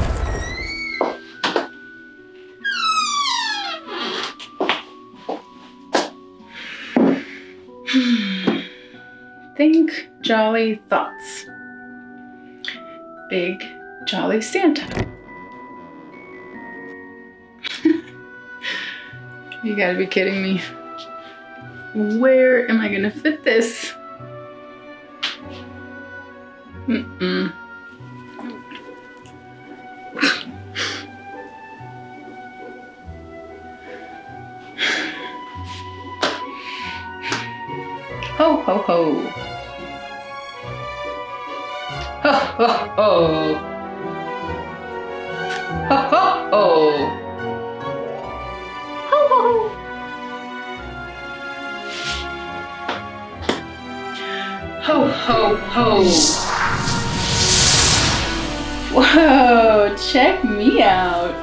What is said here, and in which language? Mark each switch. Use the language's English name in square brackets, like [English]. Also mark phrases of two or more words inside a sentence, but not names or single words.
[English] Think jolly thoughts. Big jolly Santa. You gotta be kidding me. Where am I gonna fit this? Mm-mm. Ho, ho, ho. Ho, ho, ho. Ho, ho, ho. Ho, ho, ho. Ho, ho, ho. Whoa, check me out.